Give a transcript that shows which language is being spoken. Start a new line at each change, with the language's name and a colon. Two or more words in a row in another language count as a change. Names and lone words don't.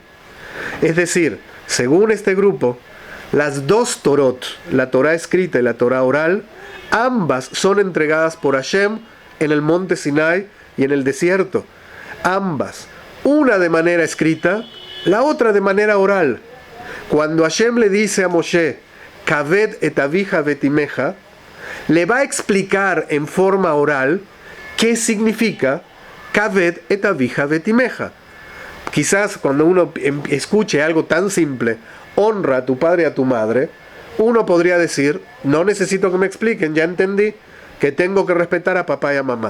Spanish: Es decir, según este grupo, las dos Torot, la Torah escrita y la Torah oral, ambas son entregadas por Hashem en el monte Sinai y en el desierto. Ambas, una de manera escrita, la otra de manera oral. Cuando Hashem le dice a Moshe,
Hebrew: כבד את אביך ואת אמך,
Spanish: le va a explicar en forma oral qué significa
Hebrew: כבד את אביך ואת אמך.
Spanish: Quizás cuando uno escuche algo tan simple, honra a tu padre y a tu madre, uno podría decir, no necesito que me expliquen, ya entendí que tengo que respetar a papá y a mamá.